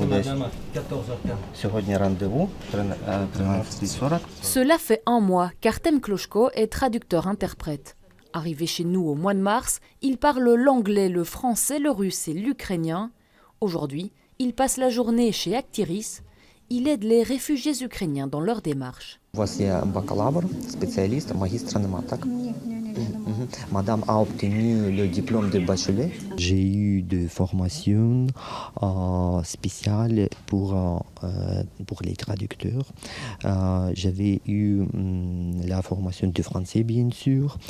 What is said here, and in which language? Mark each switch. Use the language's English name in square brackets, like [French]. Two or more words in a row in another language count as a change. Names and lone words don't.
[Russian] Сегодня rendez-vous 13:40. [French] Cela fait un mois qu'Artem Kloshko est traducteur-interprète. Arrivé chez nous au mois de mars, il parle l'anglais, le français, le russe et l'ukrainien. Aujourd'hui, il passe la journée chez Actiris. Il aide les réfugiés ukrainiens dans leur démarche. [Ukrainian] У вас є бакалавр, спеціаліст, магістра нема, так? [French] Madame a obtenu le diplôme de bachelier. J'ai eu des formations spéciales pour les traducteurs. J'avais eu la formation de français, bien sûr.